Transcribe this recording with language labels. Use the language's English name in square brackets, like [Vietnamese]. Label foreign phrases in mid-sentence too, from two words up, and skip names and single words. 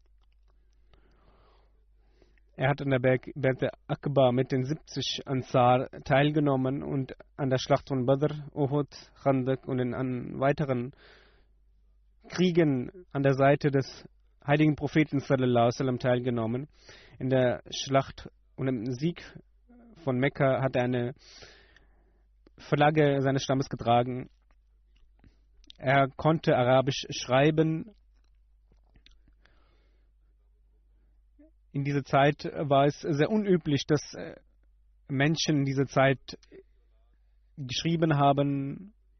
[German] Er hat an der Berte Akba mit den 70 Ansar teilgenommen und an der Schlacht von Badr, Uhud, Khandak und an weiteren Kriegen an der Seite des heiligen Propheten [Arabic] صلى الله عليه وسلم [German] teilgenommen. In der Schlacht und im Sieg von Mekka hat er eine Flagge seines Stammes getragen. Er konnte Arabisch schreiben. In dieser Zeit war es sehr unüblich, dass Menschen in dieser Zeit geschrieben haben.